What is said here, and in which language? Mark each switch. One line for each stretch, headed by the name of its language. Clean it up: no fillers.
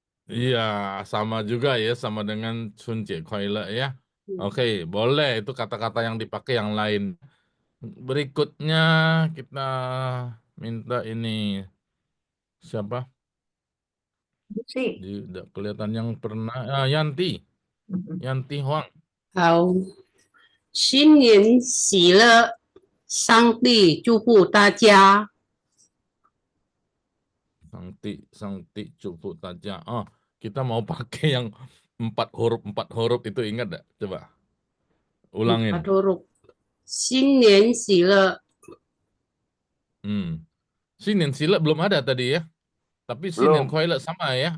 Indonesian: Iya, sama juga ya, sama dengan 春节快乐 ya. Oke, boleh itu kata-kata yang dipakai yang lain. Berikutnya kita minta ini siapa? Tidak kelihatan yang pernah. Yanti. Yanti Huang.
Chinese: 好，新年喜乐，上帝祝福大家。
Indonesian: Sangti cukup saja. Kita mau pakai yang 4 huruf itu, ingat enggak? Coba. Ulangin.
Chinese: 新年喜乐。
Indonesian: 新年喜乐 belum ada tadi ya. Tapi 新年快乐 sama ya.